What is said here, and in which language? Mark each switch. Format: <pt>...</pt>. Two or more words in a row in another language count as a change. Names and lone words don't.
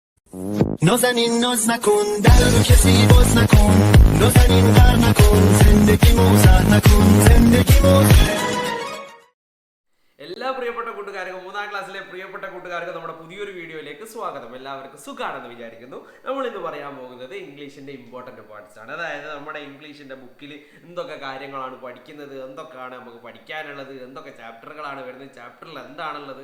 <fa>نازنین ناز نکن در رو کسی باز نکن نازنین غر نکن زندگی موزه نکن زندگی موزه</fa> <ml>എല്ലാ പ്രിയപ്പെട്ട കൂട്ടുകാർക്കും 3ാം ക്ലാസ്സിലെ പ്രിയപ്പെട്ട കൂട്ടുകാർക്ക് നമ്മുടെ പുതിയൊരു വീഡിയോയിലേക്ക് സ്വാഗതം. എല്ലാവർക്കും സുഖമാണെന്ന് വിചാരിക്കുന്നു. നമ്മൾ ഇന്ന് പറയാൻ പോകുന്നത് ഇംഗ്ലീഷിന്റെ</ml> <en>important parts</en> <ml>ആണ്. അതായത് നമ്മുടെ ഇംഗ്ലീഷിന്റെ ബുക്കിൽ എന്തൊക്കെ കാര്യങ്ങളാണ് പഠിക്കുന്നത്, എന്തൊക്കെയാണ് നമുക്ക് പഠിക്കാനുള്ളത്, എന്തൊക്കെ ചാപ്റ്ററുകളാണ് വരുന്നത്, ചാപ്റ്ററിൽ എന്താണുള്ളത്.</ml>